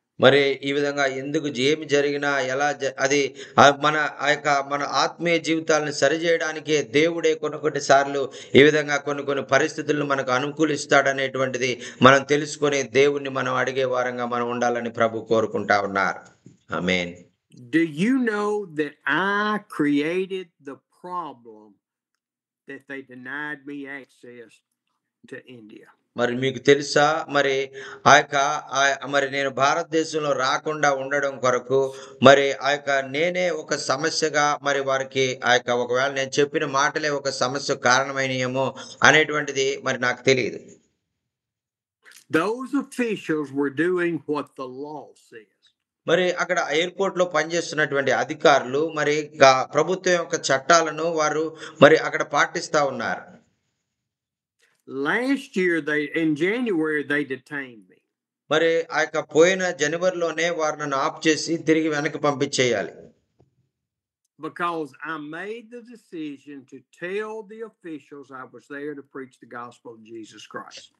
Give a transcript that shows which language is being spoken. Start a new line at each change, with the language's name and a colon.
Telugu: మరి ఈ విధంగా ఎందుకు ఏమి జరిగినా ఎలా అది మన మన ఆత్మీయ జీవితాలను సరిచేయడానికే దేవుడే కొన్ని సార్లు ఈ విధంగా కొన్ని పరిస్థితులను మనకు అనుకూలిస్తాడనేటువంటిది మనం తెలుసుకొని దేవుణ్ణి మనం అడిగే వారంగా మనం ఉండాలని ప్రభు కోరుకుంటా ఉన్నారు. ఆమేన్.
English: Do you know that I created the problem that they denied me access to India.
Telugu: మరి మీకు తెలుసా మరి ఆ యొక్క మరి నేను భారతదేశంలో రాకుండా ఉండడం కొరకు మరి ఆ యొక్క నేనే ఒక సమస్యగా మరి వారికి ఆ యొక్క ఒకవేళ నేను చెప్పిన మాటలే ఒక సమస్య కారణమైనయేమో అనేటువంటిది మరి నాకు తెలియదు.
English: Those officials were doing what the law says.
Telugu: మరి అక్కడ ఎయిర్‌పోర్ట్‌లో పనిచేస్తున్నటువంటి అధికారులు మరి ప్రభుత్వం యొక్క చట్టాలను వారు మరి అక్కడ పాటిస్తా ఉన్నారు.
English: Last year, in January, they detained me
Telugu: మరి ఆ యొక్క పోయిన జనవరిలోనే వారు నన్ను ఆఫ్ చేసి తిరిగి వెనక్కి పంపించేయాలి.
English: because I made the decision to tell the officials I was there to preach the gospel of Jesus Christ.